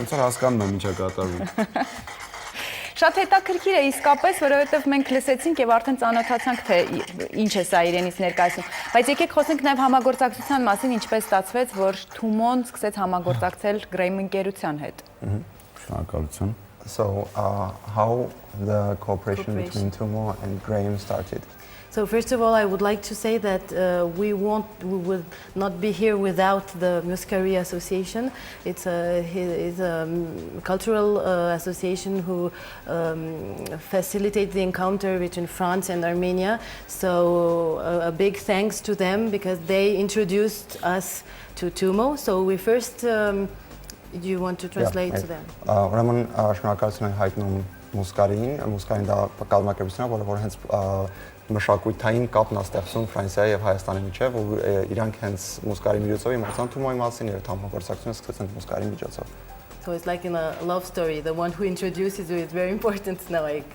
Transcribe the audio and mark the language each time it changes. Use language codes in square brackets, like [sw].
[hy] Ոնց որ հասկանում եմ ինչա կատարվում։ Շատ հետաքրքիր է իսկապես, որովհետև մենք լսեցինք եւ արդեն ծանոթացանք, թե ինչ է սա իրենից ներկայացնում։ Բայց եկեք խոսենք նաեւ համագործակցության մասին, ինչպես ստացվեց, որ Tumo-ն սկսեց համագործակցել Grame ընկերության հետ։ Շնորհակալություն։ [en] So how the cooperation between Tumo and Grame started? So first of all, I would like to say that we would not be here without the Muscari Association. It's a cultural association who facilitates the encounter between France and Armenia. So a big thanks to them because they introduced us to Tumo. So we first, do you want to translate to them? [hy] Ուրեմն շնորհակալություն եմ հայտնում Muscari-ին դա կազմակերպությունն է, որը հենց մշակութային կապն է ստեղծում Ֆրանսիայի եւ Հայաստանի միջեւ, ու իրանք հենց Muscari միջոցով իմացան Tumo-ի մասին եւ համագործակցությունը սկսեցին Muscari միջոցով։ [en] So it's like in a love story. The one who introduces you is very important now.